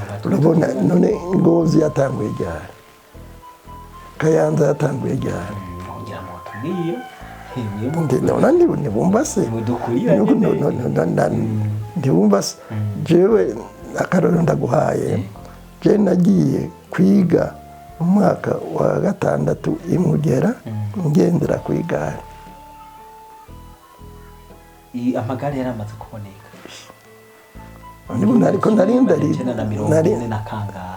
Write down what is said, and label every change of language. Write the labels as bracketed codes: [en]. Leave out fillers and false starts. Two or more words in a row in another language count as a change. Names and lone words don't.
[rn] urabona none Ngozi yatanguye ryari, Kayanza yatanguye ryari, ngira ngo tubwiye ntibumva se ntibumva se. Jewe akarorero ndaguhaye, je nagiye kwiga mu mwaka wa 6 Imugera ngendera ku igare. amagare yaramaze kuboneka ariko nari na kangahe